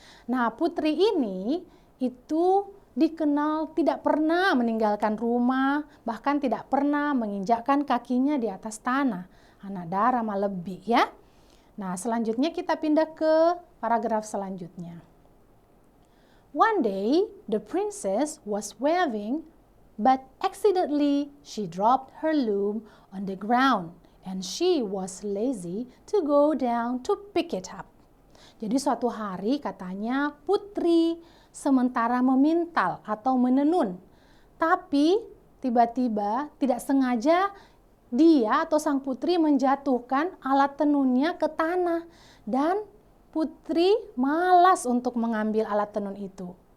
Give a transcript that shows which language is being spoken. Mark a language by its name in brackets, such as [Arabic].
[Indonesian] Nah, putri ini itu dikenal tidak pernah meninggalkan rumah, bahkan tidak pernah menginjakkan kakinya di atas tanah. Anak darah mah lebih ya. Nah, selanjutnya kita pindah ke paragraf selanjutnya. [English] One day, the princess was weaving, but accidentally she dropped her loom on the ground and she was lazy to go down to pick it up. [Indonesian] Jadi suatu hari katanya putri sementara memintal atau menenun, tapi tiba-tiba tidak sengaja dia atau sang putri menjatuhkan alat tenunnya ke tanah dan putri malas untuk mengambil alat tenun itu.